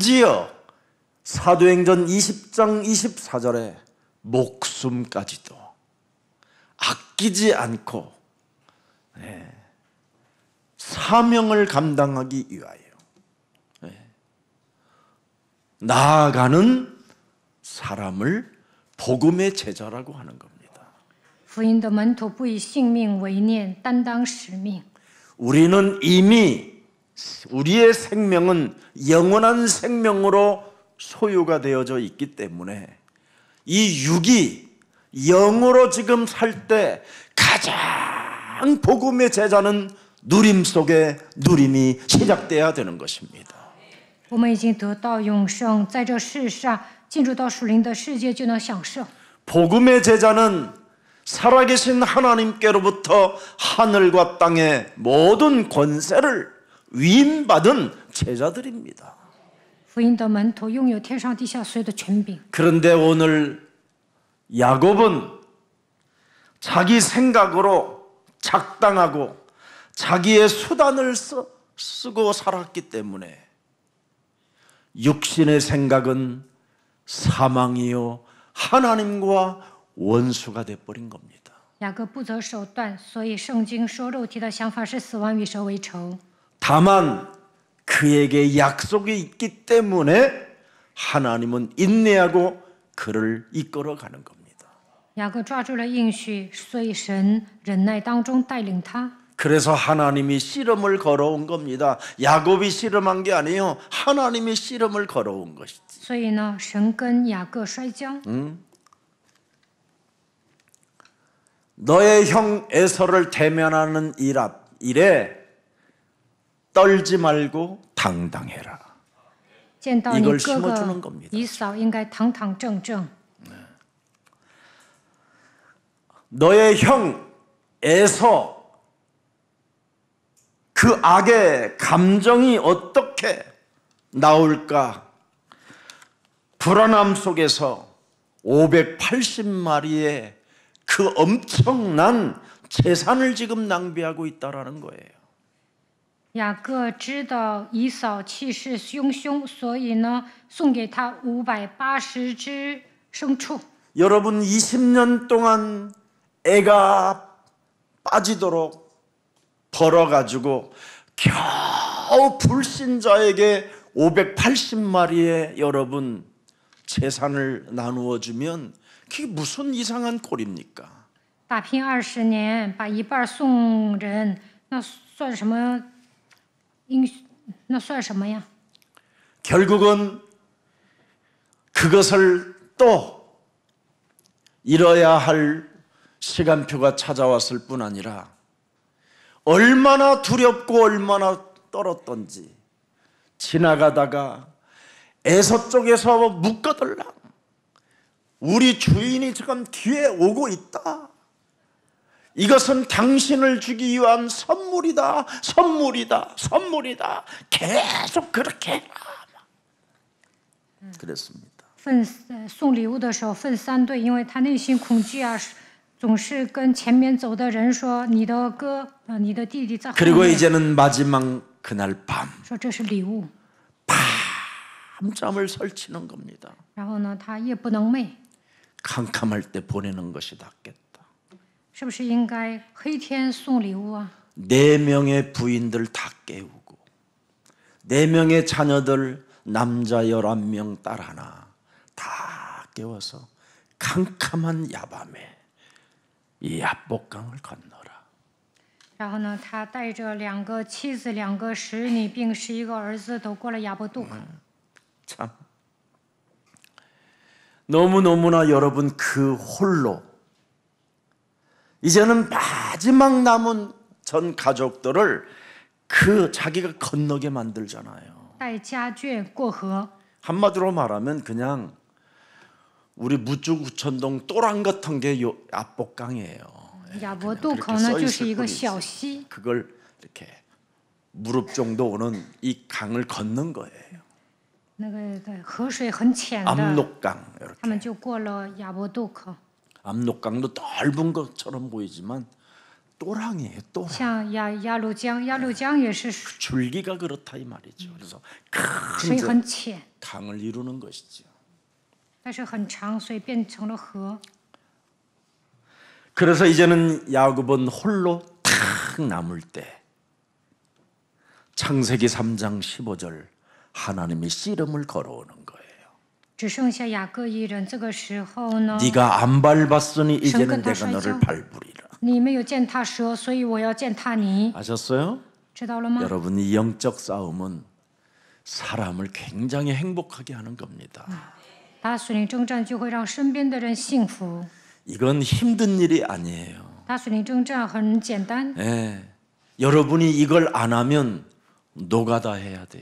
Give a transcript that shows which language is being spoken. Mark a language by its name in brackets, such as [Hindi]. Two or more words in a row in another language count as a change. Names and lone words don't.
[Korean] 심지어 사도행전 20장 24절에 목숨까지도 아끼지 않고 사명을 감당하기 위하여 나아가는 사람을 복음의 제자라고 하는 겁니다. [Chinese] 福音的门徒不以性命为念，担当使命。 [Korean] 우리는 이미 우리의 생명은 영원한 생명으로 소유가 되어져 있기 때문에 이 육이 영으로 지금 살 때 가장 복음의 제자는 누림 속에 누림이 시작돼야 되는 것입니다. [Chinese] 我们已经得到永生，在这世上进入到属灵的世界就能享受。 [Korean] 복음의 제자는 살아계신 하나님께로부터 하늘과 땅의 모든 권세를 위임받은 제자들입니다. [Chinese] 福音的门徒拥有天上地下所有的权柄。 [Korean] 그런데 오늘 야곱은 자기 생각으로 작당하고 자기의 수단을 쓰고 살았기 때문에 육신의 생각은 사망이요 하나님과 원수가 돼버린 겁니다. [Chinese] 雅各不择手段，所以圣经说肉体的想法是死亡，与神为仇。 [Korean] 다만 그에게 약속이 있기 때문에 하나님은 인내하고 그를 이끌어가는 겁니다. [Chinese] 雅各抓住了应许，所以神忍耐当中带领他。 [Korean] 그래서 하나님이 씨름을 걸어온 겁니다. 야곱이 씨름한 게 아니에요. 하나님이 씨름을 걸어온 것이지. [Chinese] 所以呢，神跟雅各摔跤。 [Korean] 너의 형 에서를 대면하는 일에 떨지 말고 당당해라. [Chinese] 见到你 [Korean] 이걸 [Chinese] 哥 [Korean] 심어주는 [Chinese] 哥 [Korean] 겁니다. [Chinese] 以扫，应该堂堂正正。 [Korean] 너의 형 에서 그 악의 감정이 어떻게 나올까? 불안함 속에서 580마리의 그 엄청난 재산을 지금 낭비하고 있다라는 거예요. [Chinese] 雅各知道以扫气势汹汹，所以呢，送给他580只牲畜。 [Korean] 여러분 20년 동안 애가 빠지도록 벌어가지고 겨우 불신자에게 580마리의 여러분 재산을 나누어 주면 그게 무슨 이상한 꼴입니까? [Chinese] 打拼20年，把一半送人，那算什么？那算什么呀？ [Korean] 결국은 그것을 또 이뤄야 할 시간표가 찾아왔을 뿐 아니라 얼마나 두렵고 얼마나 떨었던지 지나가다가 에서 쪽에서 묶어들라 우리 주인이 지금 뒤에 오고 있다. 이것은 당신을 주기 위한 선물이다. 선물이다. 선물이다. 계속 그렇게 해라. 그랬습니다. [Chinese] 送礼物的时候分3队，因为他内心恐惧啊，总是跟前面走的人说：“你的哥，你的弟弟在后面。” [Korean] 그리고 이제는 마지막 그날 밤 [Chinese] 说这是礼物。 [Korean] 밤잠을 설치는 겁니다. [Chinese] 然后呢，他夜不能寐， [Korean] 캄캄할 때 보내는 것이 낫겠다. [Chinese] 是不是应该黑天送礼物啊？ [Korean] 4명의 부인들 다 깨우고 4명의 자녀들 남자 11명 딸 하나 다 깨워서 캄캄한 야밤에 이 야복강을 건너라. [Chinese] 然后呢，他带着2个妻子、2个使女，并11个儿子，都过了亚伯渡河。 [Korean] 참 너무너무나 여러분 그 홀로 이제는 마지막 남은 전 가족들을 그 자기가 건너게 만들잖아요. [Chinese] 带家眷过河， [Korean] 한마디로 말하면 그냥 우리 무주구천동 또랑 같은 게 압복강이에요. [Chinese] 亚伯渡口呢就是一个小溪， [Korean] 그걸 이렇게 무릎 정도 오는 이 강을 걷는 거예요. [Chinese] 那个河水很浅的， [Korean] 압록강 [Chinese] 他 [Korean] 이렇게. [Chinese] 们就过了亚伯渡口。 [Korean] 압록강도 넓은 것처럼 보이지만 또랑이에요. 또랑. [Chinese] 像鸭绿江，鸭绿江也是 [Korean] 줄기가 그렇다 이 말이죠. 그래서 [Chinese] 水 [Korean] 큰 [Chinese] 很浅。 [Korean] 강을 이루는 것이죠. [Chinese] 但是很长，所以变成了河。 [Korean] 그래서 이제는 야곱은 홀로 탁 남을 때 창세기 3장 15절 하나님이 씨름을 걸어오는 거예요. [Chinese] 只剩下雅各一人。这个时候呢， [Korean] 네가 안 밟았으니 이제는 내가 너를 밟으리라. [Chinese] 你没有践踏蛇，所以我要践踏你， [Korean] 아셨어요? [Chinese] 知道了吗？ [Korean] 여러분 이 영적 싸움은 사람을 굉장히 행복하게 하는 겁니다. [Chinese] 打属灵征战就会让身边的人幸福。 [Korean] 이건 힘든 일이 아니에요. [Chinese] 打属灵征战很简单， [Korean] 예. 여러분이 이걸 안 하면 노가다 해야 돼요.